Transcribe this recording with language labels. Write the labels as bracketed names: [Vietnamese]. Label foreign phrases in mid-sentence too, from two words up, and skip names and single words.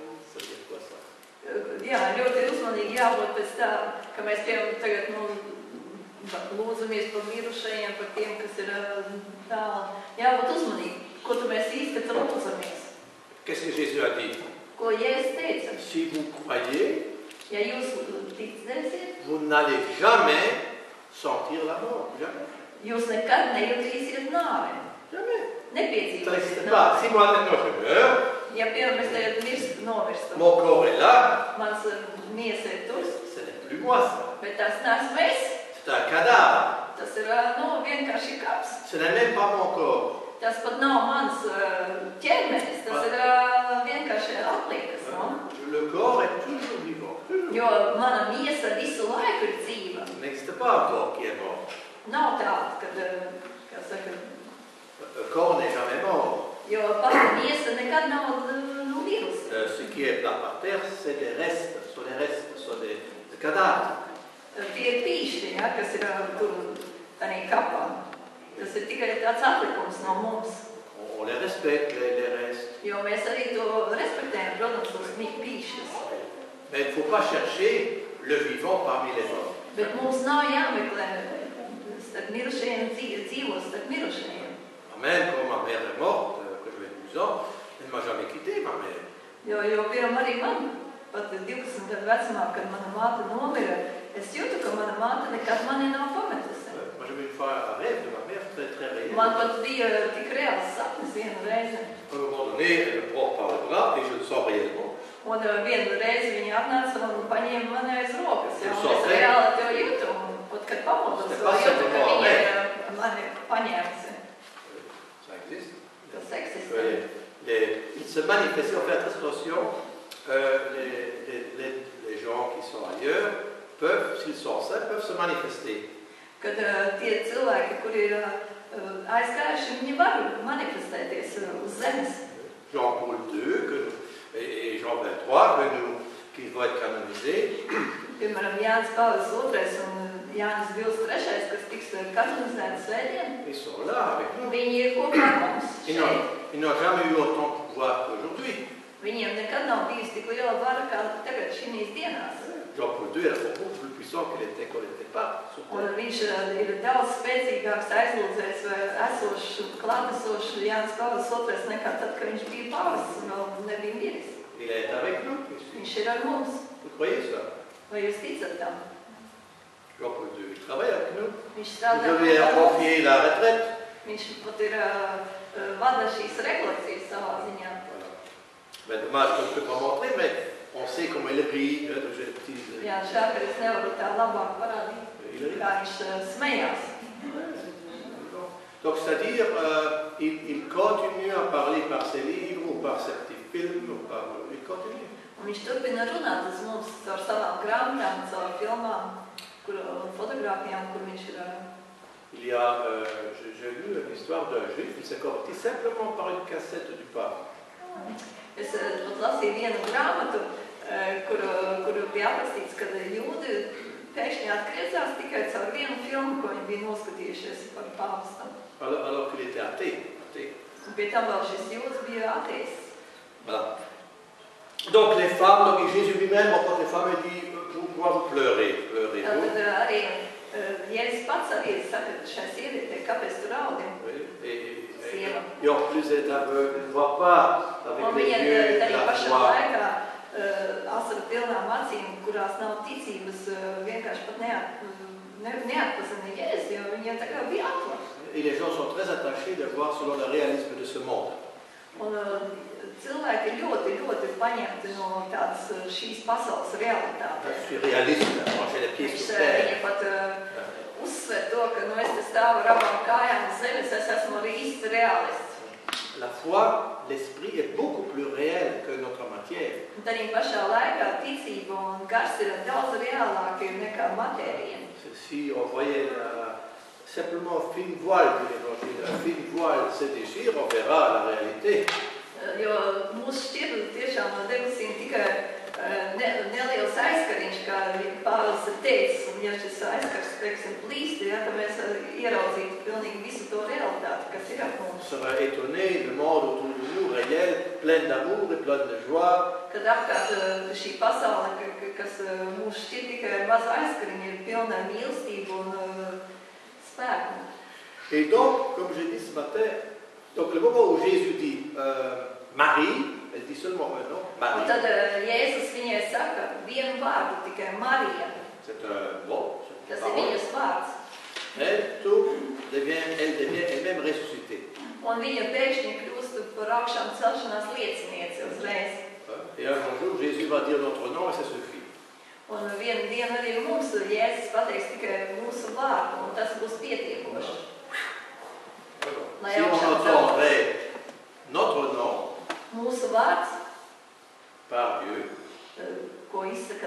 [French] Ça veut dire quoi ça? [Latvian] Jā, ļoti uzmanīgi jābūt pēc tā, ka mēs piemēram tagad, lūdzamies par mirušajiem, par tiem, kas ir tālu. Jābūt uzmanīgi, ko tu mēs īsti lūdzamies. [French] Qu'est-ce que Jésus a dit? [Latvian] Ko Jēzus teica? [French] Si vous croyez, [Latvian] Ja jūs ticēsiet, [French] vous n'allez jamais sentir la mort. Jamais. [Latvian] jūs nekad nejutīsiet nāvi. [French] Jamais. Ça [Latvian] Nepiedzīvosiet [French] n'existe pas. [Latvian] nāvi. [French] Si moi maintenant je meurs, [Latvian] Ja piemēram mēs tagad nomirstam, [French] mon corps est là, [Latvian] mans miesa ir tur, [French] ce n'est plus moi ça. [Latvian] bet tas neesmu es. [French] C'est un cadavre. [Latvian] Tas ir vienkārši kaps. [French] Ce n'est même pas mon corps. [Latvian] Tas pat nav mans ķermenis, tas ir vienkārši atliekas. [French] No? Le corps est toujours vivant. [Latvian] Jo mana miesa visu laiku ir dzīva. [French] Il n'existe pas un corps qui est mort. [Latvian] Nav tāda, kad, kā saka, [French] Le corps n'est jamais mort. [Latvian] jo pati miesa nekad nav mirusi. [French] Ce qui est là par terre, c'est des restes, ce sont des cadavres. [Latvian] Tie ir pīšļi, ja, kas ir tur tādā kapā. Tas ir tikai tāds atlikums no mums. [French] On les respecte, les restes. [Latvian] Jo mēs arī to respektējam, protams, tos pīšļus. [French] Mais il ne faut pas chercher le vivant parmi les morts. [Latvian] Bet mums nav jāmeklē starp mirušajiem, dzīvos starp mirušajiem. [French] Même quand ma mère est morte, que j'avais 12 ans, elle ne m'a jamais quitté, ma mère. [Latvian] Jo piemēram, arī man, pat 12 gadu vecumā, kad mana māte nomira, es jūtu, ka mana māte nekad mani nav pametusi. [French] Moi, j'avais une fois un rêve de ma mère très très réel. [Latvian] Man pat bija tik reāls sapnis vienu reizi. [French] À un moment donné, elle me prend par le bras et je le sens réellement. [Latvian] Un vienu reizi viņa atnāca un paņēma mani aiz rokas. Ja, un Jūs es reāli to jūtu. Un pat, kad pamodos, Tas vēl jūtu, ka [French] simplement [Latvian] viņa ir mani paņēmusi. [French] Ça existe. [Latvian] Tas eksistē. [French] Il se manifeste, on fait attention, les gens qui sont ailleurs peuvent, s'ils sont sains, peuvent se manifester. [Latvian] Kad tie cilvēki, kuri ir aizgājuši, viņi var manifestēties uz zemes. [French] Jean-Paul II et Jean 23, qui vont être canonisés. [Latvian] Piemēram, Jānis Pāvils II un Jānis Vils III, kas tiks kanonizēti svētdien, [French] Ils sont là avec nous. [Latvian] viņi ir kopā ar mums šeit. [French] Ils n'ont jamais eu autant de pouvoir qu'aujourd'hui. [Latvian] Viņiem nekad nav bijusi tik liela vara kā tagad šīs dienās. [French] Jean-Paul II est beaucoup plus puissant qu'il était quand il n'était pas sur [Latvian] Un [French] terre. [Latvian] viņš ir daudz spēcīgāks aizlūdzējs vai esošs, klātesošs Jānis Pāvils II nekā tad, kad viņš bija pāvests un vēl nebija miris. [French] Il est avec nous. [Latvian] Viņš ir ar mums. [French] Vous croyez ça? [Latvian] Vai jūs ticat tam? [French] Jean-Paul II, il travaille avec nous. [Latvian] Viņš [French] Vous [Latvian] strādā [French] devez [Latvian] kopā ar mums. [French] confier la retraite. [Latvian] Viņš pat ir vada šīs rekolekcijas savā ziņā. [French] Voilà. Mais dommage qu'on ne peut pas montrer, mais on sait comment il rit. J'ai le petit... [Latvian] Jā, šā, ka es nevaru tā labāk parādīt, kā viņš smējās. [French] Donc, c'est-à-dire, il continue à parler par ses livres ou par ses petits films. Ou par... Il continue. [Latvian] Un viņš turpina runāt uz mums caur savām grāmatām, caur filmām, fotogrāfijām, kur viņš ir. [French] Il y a, j'ai lu une histoire d'un juif, il s'est converti simplement par une cassette du pape. [Latvian] Es pat lasīju vienu grāmatu, kur bija aprakstīts, ka jūdi pēkšņi atgriezās tikai caur vienu filmu, ko viņi bija noskatījušies par pāvestam. [French] Alors qu'il était athée. [Latvian] Un pie tam vēl šis jūds bija ateists. [French] Voilà. Donc les femmes, donc Jésus lui-même rencontre les femmes et dit pourquoi vous pleurez, pleurez-vous? [Latvian] Tad arī Jēzus pats arī saka šai sievietei, kāpēc tu raudi? [French] Et en plus elle est aveugle, elle ne voit pas avec les yeux [Latvian] arī [French] la [Latvian] pašā [French] foi. [Latvian] laikā asaru pilnām acīm, kurās nav ticības, vienkārši pat neatpazina Jēzu, jo viņiem tā kā bija akla. [French] Et les gens sont très attachés de voir selon le réalisme de ce monde. [Latvian] Un cilvēki ļoti, ļoti paņemti no tādas šīs pasaules realitātes. [French] Je suis réaliste, moi j'ai les pieds sur terre. [Latvian] Viņi pat uzsver to, ka es te stāvu ar abām kājām uz zemes, es esmu arī īsts realists. [French] La foi, l'esprit est beaucoup plus réel que notre matière. [Latvian] Un tad pašā laikā ticība un gars ir daudz reālāki nekā matērija. [French] Si on voyait simplement un fine voile de l'évangile, un fine voile se déchire, on verra la réalité. [Latvian] Jo mūs šķir tiešām no debesīm tikai neliels aizkariņš, kā Pāvils ir teicis, un ja šis aizkars, teiksim, plīst, ja, tad mēs ieraudzītu pilnīgi visu to realitāti, kas ir ap mums. [French] On sera étonné, le monde autour de nous, réel, plein d'amour et plein de joie. [Latvian] Kad apkārt šī pasaule, kas mūs šķir tikai ar mazu aizkariņu, ir pilna ar mīlestību un spēku. [French] Et donc, comme j'ai dit ce matin, donc le moment où Jésus dit Marie, elle dit seulement un nom, Marie. [Latvian] Un tad Jēzus viņai saka vienu vārdu, tikai Marija. [French] C'est un mot. [Latvian] Tas ir viņas vārds. [French] Elle devient elle-même ressuscitée. [Latvian] Un viņa pēkšņi kļūst par augšām celšanās liecinieci uzreiz. [French] Et un jour, Jésus va dire notre nom et ça suffit. [Latvian] Un vienu dienu arī mums Jēzus pateiks tikai mūsu vārdu, un tas būs pietiekoši. [French] Si on entendrait notre nom [Latvian] mūsu vārds, [French] par Dieu, [Latvian] ko izsaka